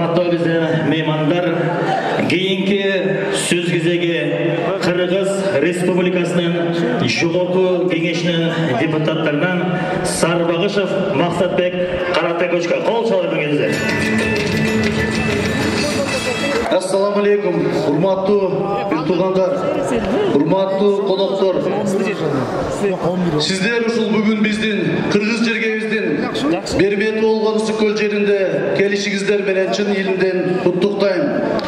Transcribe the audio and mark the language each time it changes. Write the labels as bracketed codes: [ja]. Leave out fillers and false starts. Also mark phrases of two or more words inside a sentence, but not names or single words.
[kk] біздің меймандар, кейінгі сөз кезегі Қырғыз Республикасының жоғарғы кеңесінің депутаттарынан Сарбағышев Мақсатбек Қаратайкөшке қол шалдырыңыздар. [ky] Ассаламу алейкум, урматтуу тугандар, урматтуу коноктор. Сиздер ушул бүгүн биздин кыргыз жергебиздин Бербет болгон Ысык-Көл жеринде келишиңиздер менен чын элимден куттуктайм.